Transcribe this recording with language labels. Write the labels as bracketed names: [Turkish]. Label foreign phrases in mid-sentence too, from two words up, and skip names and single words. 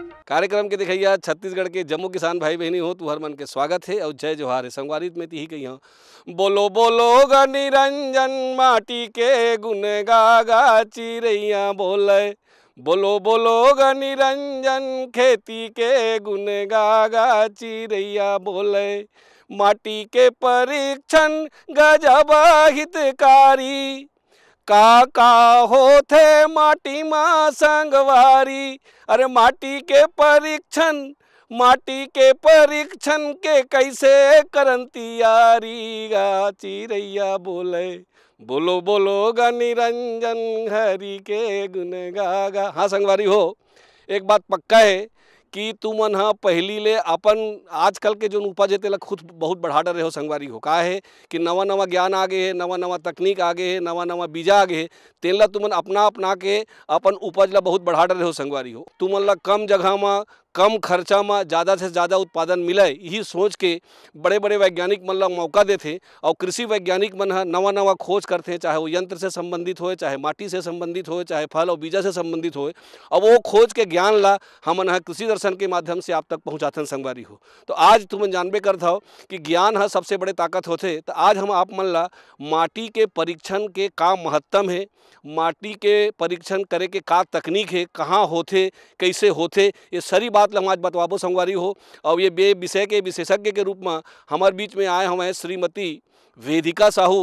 [Chhattisgarhi] कार्यक्रम के दिखैया छत्तीसगढ़ के जम्मू किसान भाई बहनी हो तुहर मन के स्वागत है और जय जोहार है। संगवारी में ही कही हाँ, बोलो बोलो ग निरंजन माटी के गुन गागा चिरैया बोले। बोलो बोलो ग निरंजन खेती के गुन गागा चिरैया बोले। माटी के परीक्षण गजब हितकारी का होथे माटी माँ संगवारी। अरे माटी के परीक्षण के कैसे करन तियारी गा चिरैया बोले। बोलो बोलो गा निरंजन हरि के गुण गागा। हाँ संगवारी हो, एक बात पक्का है कि तुमन हाँ पहली ले अपन आजकल के जो उपज है तेला खुद बहुत बढ़ा डरे हो संगवारी हो। का है कि नवा नवा ज्ञान आ गए है, नवा नवा तकनीक आ गए है, नवा नवा बीजा आ गए है, तेला तुमन अपना के अपन उपज ला बहुत बढ़ा डरे हो संगवारी हो। तुमन ला कम जगह में कम खर्चा में ज़्यादा से ज़्यादा उत्पादन मिले यही सोच के बड़े बड़े वैज्ञानिक मन ला मौका देते और कृषि वैज्ञानिक मन नवा नवा खोज करते, चाहे वो यंत्र से संबंधित हो, चाहे माटी से संबंधित हो, चाहे फल और बीजा से संबंधित हो। अब वो खोज के ज्ञान ला हमन कृषि दर्शन के माध्यम से आप तक पहुँचाते संगवारी हो। तो आज तुमन जानबे करता हो कि ज्ञान है सबसे बड़े ताकत होते। तो आज हम आप मन ला माटी के परीक्षण के का महत्तम है, माटी के परीक्षण करे के का तकनीक है, कहाँ होते, कैसे होते, ये सारी बात ला आज बतवाबो संगवारी हो। और ये विषय के विशेषज्ञ के रूप में हमारे बीच में आए हमें श्रीमती वेदिका साहू।